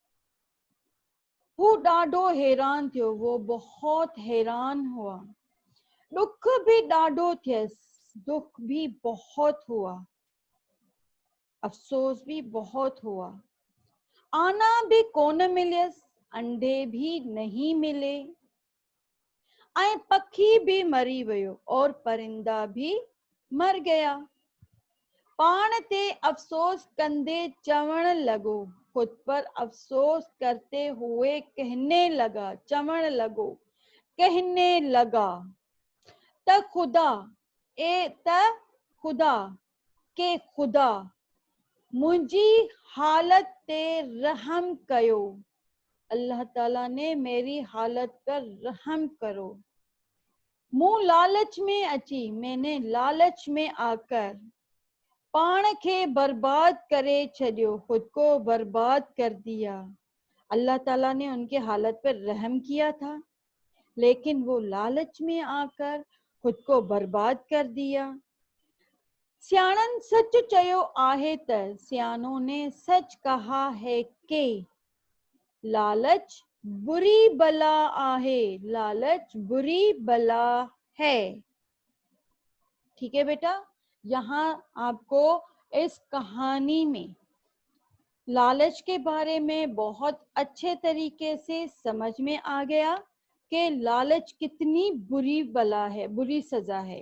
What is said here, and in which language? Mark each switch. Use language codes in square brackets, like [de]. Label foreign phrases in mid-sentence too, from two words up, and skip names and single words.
[sd] वो डाडो हैरान थियो, [ur] وہ بہت حیران ہوا. [sd] दुख भी डाडो थियस, [ur] دکھ بھی بہت ہوا، افسوس بھی بہت ہوا. [sd] आना भी कोन मिलियस, [ur] انڈے بھی نہیں ملے. [sd] ऐं पखी भी मरी वयो, [ur] اور پرندہ بھی مر گیا. [sd] पाण ते अफसोस कंदे चवण लगो, [ur] خود پر افسوس کرتے ہوئے کہنے لگا, [sd] चवण लगो, [ur] کہنے لگا, [sd] त खुदा, खुदा के खुदा मुंहिंजी हालत ते रहम कयो। [ur] اللہ تعالیٰ نے میری حالت پر رحم کرو. [sd] मुंह लालच में अची, [ur] میں نے لالچ میں آ کر [sd] पाण खे बर्बाद करे छॾियो, [ur] خود کو برباد کر دیا. اللہ تعالیٰ نے ان کے حالت پر رحم کیا تھا، لیکن وہ لالچ میں آ کر خود کو برباد کر دیا. [sd] सियाणन सच चयो आहे त, [ur] سیانوں نے سچ کہا ہے کہ [sd] लालच बुरी बला आहे, [ur] لالچ بری بلا ہے. ٹھیک ہے بیٹا، یہاں آپ کو اس کہانی میں لالچ کے بارے میں بہت اچھے طریقے سے سمجھ میں آ گیا کہ لالچ کتنی بری بلا ہے، بری سزا ہے.